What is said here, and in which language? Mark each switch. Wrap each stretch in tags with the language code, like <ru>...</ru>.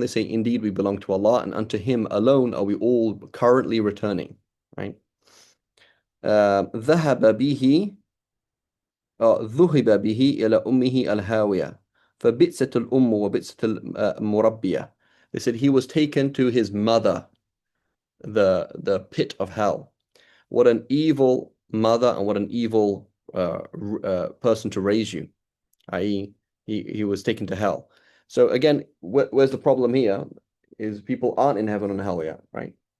<en>They say, indeed, we belong to Allah, and unto Him alone are we all currently returning. Right?</en> <ar>ذهب به ذهب به إلى أمه الهاوية فبئست الأم وبئست المربية.</ar> <en>They said he was taken to his mother, the pit of hell. What an evil mother and what an evil person to raise you, i.e. he was taken to hell. So again, where's the problem here is people aren't in heaven and hell yet, right?</en>